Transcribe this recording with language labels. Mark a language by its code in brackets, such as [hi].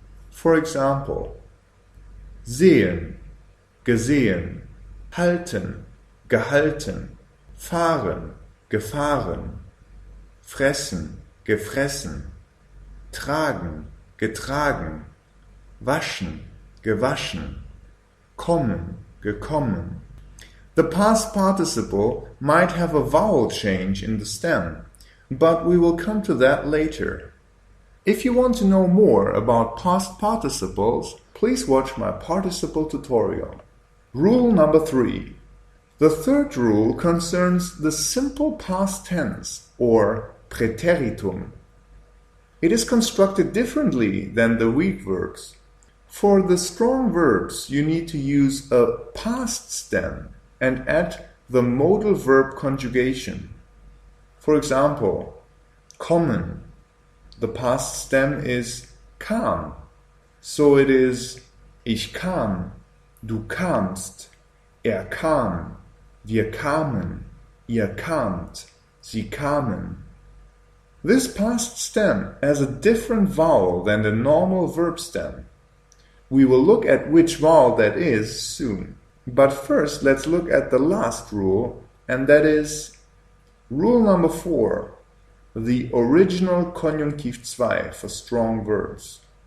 [de] For example, sehen, gesehen, halten, gehalten, fahren, gefahren, fressen, gefressen, tragen, getragen, waschen, gewaschen, kommen, gekommen. [en] The past participle might have a vowel change in the stem, but we will come to that later. If you want to know more about past participles, please watch my participle tutorial. Rule number 3. The third rule concerns the simple past tense, or Präteritum. It is constructed differently than the weak verbs. For the strong verbs, you need to use a past stem and add the modal verb conjugation. For example, kommen, the past stem is kam. [de] So it is ich kam, du kamst, kam, wir kamen, ihr kamt, sie kamen. [en] This past stem has a different vowel than the normal verb stem. We will look at which vowel that is soon. But first, let's look at the last rule, and that is rule number 4, the original Konjunktiv 2 for strong verbs.